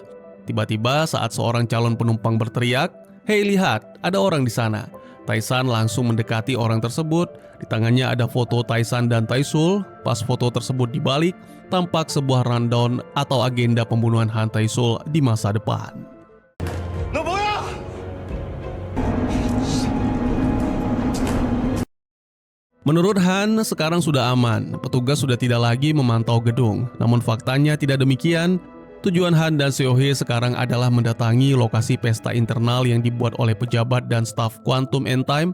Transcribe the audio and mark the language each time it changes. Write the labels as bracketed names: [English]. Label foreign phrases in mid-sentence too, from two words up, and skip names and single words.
[Indonesian] Tiba-tiba saat seorang calon penumpang berteriak, "Hei lihat, ada orang di sana." Tae-san langsung mendekati orang tersebut. Di tangannya ada foto Tae-san dan Tae-sul. Pas foto tersebut dibalik, tampak sebuah rundown atau agenda pembunuhan Han Tae-sul di masa depan. [Korean] 너 뭐야? [Indonesian] Menurut Han, sekarang sudah aman. Petugas sudah tidak lagi memantau gedung. Namun faktanya tidak demikian. Tujuan Han dan Seo-hye sekarang adalah mendatangi lokasi pesta internal yang dibuat oleh pejabat dan staf Quantum End Time.